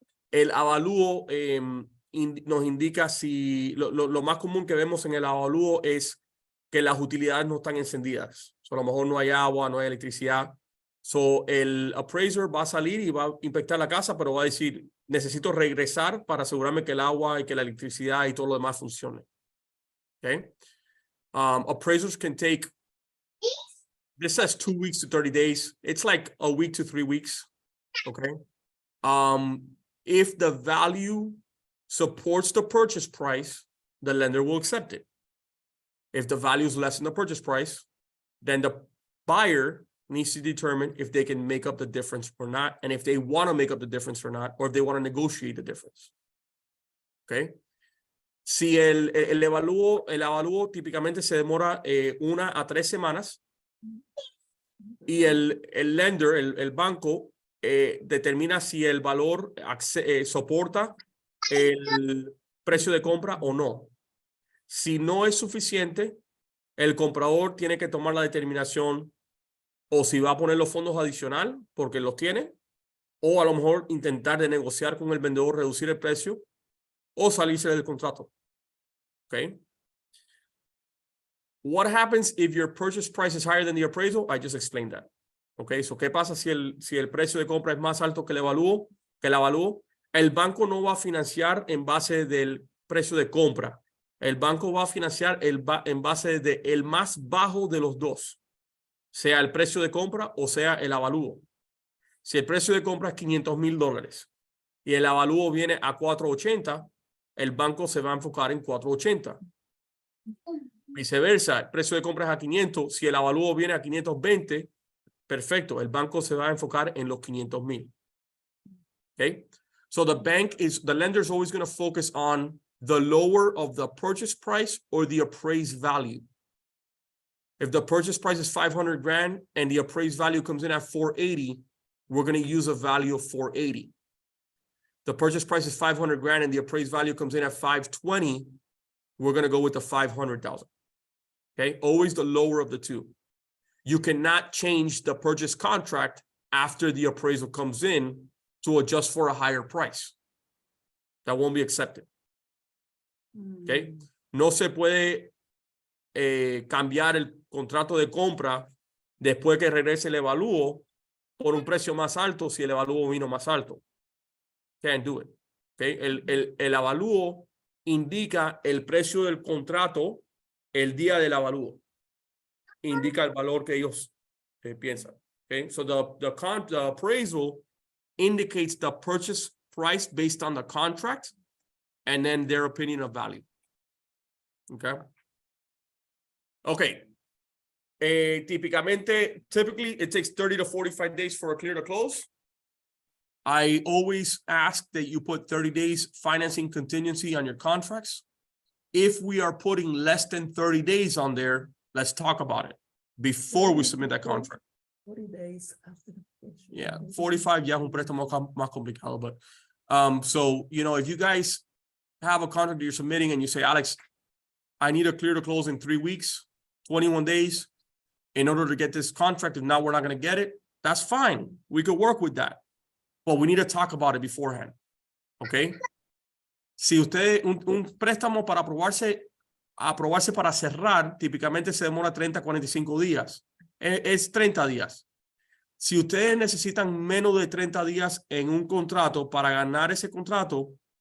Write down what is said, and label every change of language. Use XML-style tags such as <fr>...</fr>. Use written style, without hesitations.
<es>El avalúo nos indica si lo más común que vemos en el avalúo es que las utilidades no están encendidas. A lo mejor no hay agua, no hay electricidad. El appraiser va a salir y va a inspectar la casa, pero va a decir, necesito regresar para asegurarme que el agua y que la electricidad y todo lo demás funcione.</es> <en>Okay. Appraisers can take, this says 2 weeks to 30 days. It's like a week to 3 weeks. Okay. If the value supports the purchase price, the lender will accept it. If the value is less than the purchase price, then the buyer needs to determine if they can make up the difference or not, and if they want to make up the difference or not, or if they want to negotiate the difference. Okay.</en> <es>Si el evalúo típicamente se demora 1 a 3 semanas y el lender, el banco, determina si el valor soporta el precio de compra o no. Si no es suficiente, el comprador tiene que tomar la determinación o si va a poner los fondos adicionales porque los tiene, o a lo mejor intentar de negociar con el vendedor, reducir el precio o salirse del contrato.</es> <en>Okay. What happens if your purchase price is higher than the appraisal? I just explained that.</en> <es>Okay, so ¿qué pasa si el precio de compra es más alto que el avalúo? El banco no va a financiar en base del precio de compra. El banco va a financiar en base de el más bajo de los dos, sea el precio de compra o sea el avalúo. Si el precio de compra es $500,000 y el avalúo viene a 480, el banco se va a enfocar en 480. Viceversa, el precio de compra es a 500, si el avalúo viene a 520, perfecto, el banco se va a enfocar en los 500,000.</es> <en>Okay? So the lender is always going to focus on the lower of the purchase price or the appraised value. If the purchase price is $500,000 and the appraised value comes in at 480, we're going to use a value of 480. The purchase price is $500,000 and the appraised value comes in at 520, we're going to go with the 500,000. Okay, always the lower of the two. You cannot change the purchase contract after the appraisal comes in to adjust for a higher price. That won't be accepted.</en> <es>Okay, no se puede cambiar el contrato de compra después que regrese el evalúo por un precio más alto si el evalúo vino más alto.</es> <en>Can't do it.</en> <es>Okay, el avalúo indica el precio del contrato el día del avalúo. Indica el valor que ellos piensan.</es> <en>Okay, so the appraisal indicates the purchase price based on the contract and then their opinion of value. Okay. Okay. Typically, it takes 30 to 45 days for a clear to close. I always ask that you put 30 days financing contingency on your contracts. If we are putting less than 30 days on there, let's talk about it before we submit that contract. 40 days after the purchase. Yeah, 45</en> <es>ya es un préstamo más complicado,</es> <en>but so you know, if you guys have a contract that you're submitting and you say, Alex, I need a clear to close in 3 weeks, 21 days in order to get this contract, if not, we're not going to get it, that's fine. We could work with that. But we need to talk about it beforehand. Okay?</en> <es>Si usted, un préstamo para aprobarse para cerrar, típicamente se demora 30 a 45 días. Es 30 días. Si ustedes necesitan menos de 30 días en un contrato para ganar ese contrato,</es>